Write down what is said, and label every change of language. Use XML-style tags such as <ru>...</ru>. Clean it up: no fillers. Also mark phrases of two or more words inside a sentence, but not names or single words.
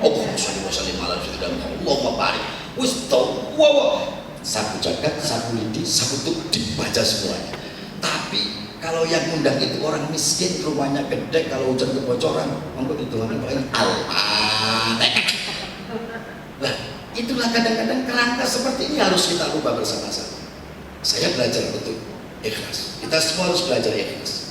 <ar>اللهم صل وسلم على سيدنا محمد. اللهم بارك.</ar> <jv>Wis tau</jv> <id>sapu jagat, sapu lidi, sapu tuk dibaca semuanya. Tapi kalau yang undang itu orang miskin, rumahnya gede, kalau hujan kebocoran, monggo ditolongin paling Nah, itulah kadang-kadang kerangka seperti ini harus kita rubah bersama-sama. Saya belajar untuk ikhlas. Kita semua harus belajar ikhlas.</id>